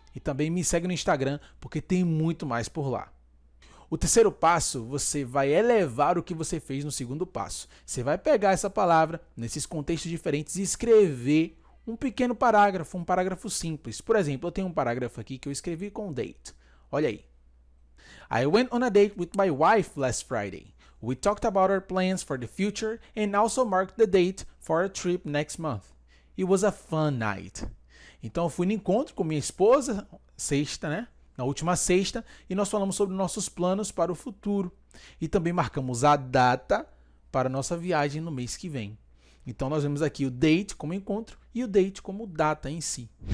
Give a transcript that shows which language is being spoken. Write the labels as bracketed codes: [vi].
[pt] E também me segue no Instagram, porque tem muito mais por lá. O terceiro passo, você vai elevar o que você fez no segundo passo. Você vai pegar essa palavra, nesses contextos diferentes, e escrever um pequeno parágrafo, um parágrafo simples. Por exemplo, eu tenho um parágrafo aqui que eu escrevi com date. Olha aí. [en] I went on a date with my wife last Friday. We talked about our plans for the future and also marked the date for a trip next month. It was a fun night. [pt] Então eu fui no encontro com minha esposa, sexta, né? Na última sexta, e nós falamos sobre nossos planos para o futuro. E também marcamos a data para a nossa viagem no mês que vem. Então nós vemos aqui o date como encontro e o date como data em si.